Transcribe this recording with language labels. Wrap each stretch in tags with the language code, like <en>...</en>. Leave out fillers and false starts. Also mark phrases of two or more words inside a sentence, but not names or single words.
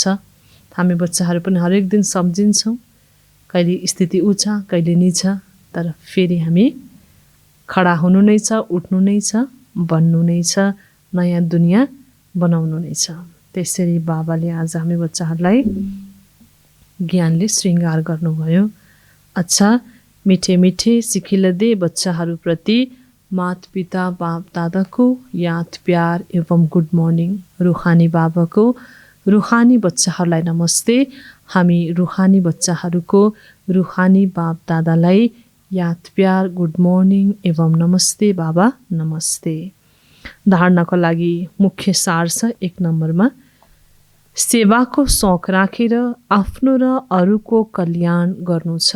<ne>हामी बच्चाहरू पनि हरेक दिन सम्झिन्छौँ, कहिले स्थिति ऊ छ, कहिले नि छ, तर फेरि हामी खडा हुनु नै छ, उठ्नु नै छ, बन्नु नै छ, नयाँ दुनियाँ बनाउनु नै छ। त्यसरी बाबाले आज हामी बच्चाहरूलाई ज्ञानले श्रृङ्गार गर्नुभयो। अच्छा,</ne> <hi>मिठे मिठे सिखिलदे</hi> <ne>बच्चाहरूप्रति माता पिता बाप दादाको याद प्यार एवं</ne> <en>good morning.</en> <ne>रुहानी बाबाको रुहानी बच्चाहरूलाई नमस्ते। हामी रुहानी बच्चाहरूको रुहानी बाप दादालाई याद प्यार</ne> <en>good morning</en> <ne>एवं नमस्ते बाबा नमस्ते। धारणाको लागि मुख्य सार छ 1 नम्बरमा, सेवाको शौक राखेर आफ्नो र अरूको कल्याण गर्नु छ।</ne>